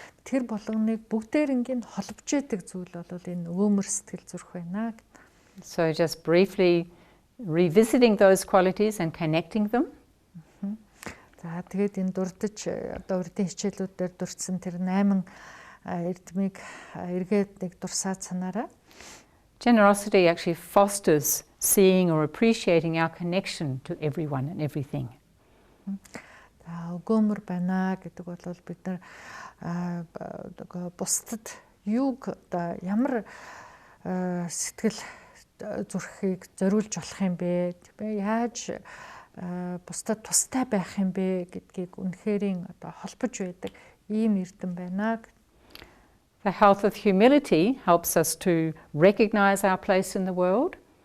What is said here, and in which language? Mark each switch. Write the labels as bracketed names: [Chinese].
[Mongolian] Тэр болгоныг бүгдээрингийн холбож яадаг зүйл бол энэ өгөөмөр сэтгэл зүрх байна. [English] So just briefly revisiting those qualities and connecting them. [Mongolian] За тэгээд энэ дурдж одоо урдын хичээлүүдээр дурдсан тэр 8 эрдмийг эргээд нэг дурсаад санаарай. [English] Generosity actually fosters seeing or appreciating our connection to everyone and everything. [Mongolian] Өгөөмөр байна гэдэг бол бид нар бусдад юуг одоо ямар сэтгэл зүрхийг зориулж болох юм бэ? Яаж бусдад тустай байх юм бэ гэдгийг үнэхэрийн одоо холбож байдаг ийм эрдэм байна. [English] The health of humility helps us to recognize our place in the world.